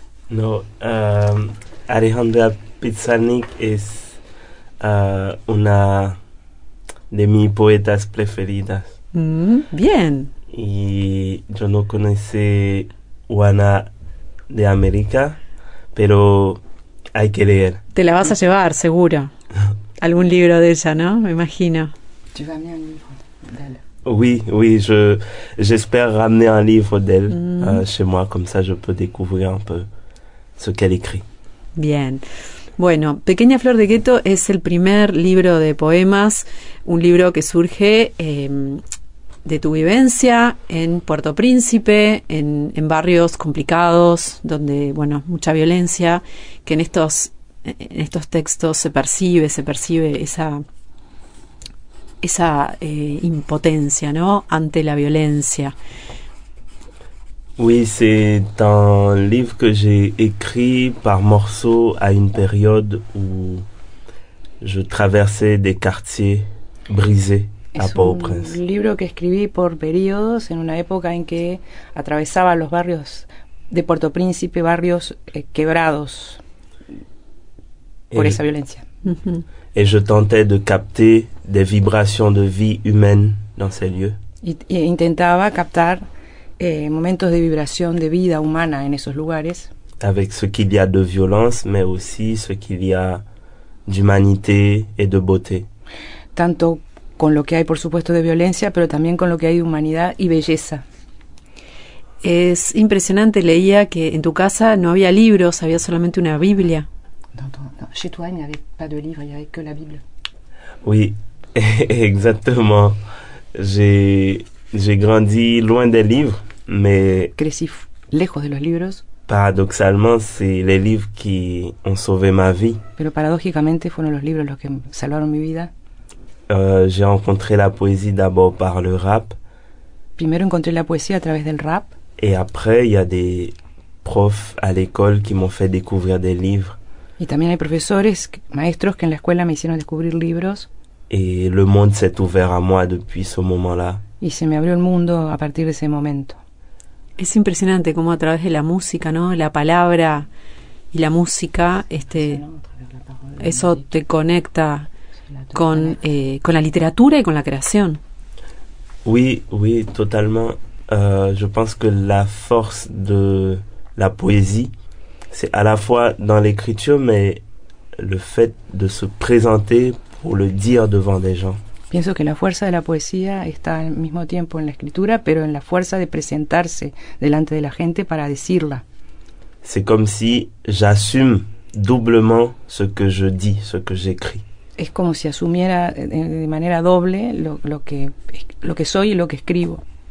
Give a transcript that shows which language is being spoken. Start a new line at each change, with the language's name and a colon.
Spanish: No, Alejandra Pizarnik es una de mis poetas preferidas. Bien. Y yo no conocí Juana de América, pero hay que leer. Te la vas a llevar, seguro. Algún libro de ella, ¿no? Me imagino.
French: Tu vas amener un livre d'elle. Oui, j'espère ramener un livre d'elle chez moi, comme ça je peux découvrir un peu ce qu'elle écrit. Bien.
Spanish: Bueno, Pequeña Flor de Gueto es el primer libro de poemas, un libro que surge de tu vivencia en Puerto Príncipe, en barrios complicados, donde, mucha violencia, que en estos textos se percibe esa impotencia, ¿no?, ante la violencia.
French: Oui, c'est un livre que j'ai écrit par morceaux à une période où je traversais des quartiers brisés à Port-au-Prince.
Spanish: Es un libro que escribí por periodos en una época en que atravesaba los barrios de Puerto Príncipe, barrios quebrados por esa violencia.
French: Et je tentais de capter des vibrations de vie humaine dans ces lieux.
Spanish: Y intentaba captar momentos de vibración de vida humana en esos lugares.
French: Avec ce qu'il y a de violence, mais aussi ce qu'il y a d'humanité et de beauté.
Spanish: Tanto con lo que hay, por supuesto, de violencia, pero también con lo que hay de humanidad y belleza. Es impresionante, leía que en tu casa no había libros, había solamente una Biblia.
French: No, chez toi, il n'y avait pas de livre, il n'y avait que la Bible. Oui, exactement. J'ai grandi loin des livres, mais
Spanish: Crecí lejos de los libros,
French: paradoxalement, c'est les livres qui ont sauvé ma vie.
Spanish: pero paradójicamente fueron los libros los que salvaron mi vida.
French: J'ai rencontré la poésie d'abord par le rap,
Spanish: Primero encontré la poesía a través del rap,
French: et après, il y a des profs à l'école qui m'ont fait découvrir des livres.
Spanish: y también hay profesores, maestros que en la escuela me hicieron descubrir libros,
French: Et le monde s'est ouvert à moi depuis ce moment-là.
Spanish: y se me abrió el mundo a partir de ese momento. Es impresionante cómo a través de la música, ¿no? La palabra y la música, eso te conecta con la literatura y con la creación.
French: Oui, oui, totalement. Je pense que la force de la poésie, c'est à la fois dans l'écriture, mais le fait de se présenter pour le dire devant des gens.
Spanish: Pienso que la fuerza de la poesía está al mismo tiempo en la escritura, pero en la fuerza de presentarse delante de la gente para decirla.
French: C'est comme si j'assume doublement ce que je dis, ce que j'écris.
Spanish: Es como si asumiera de manera doble lo que soy y lo que escribo.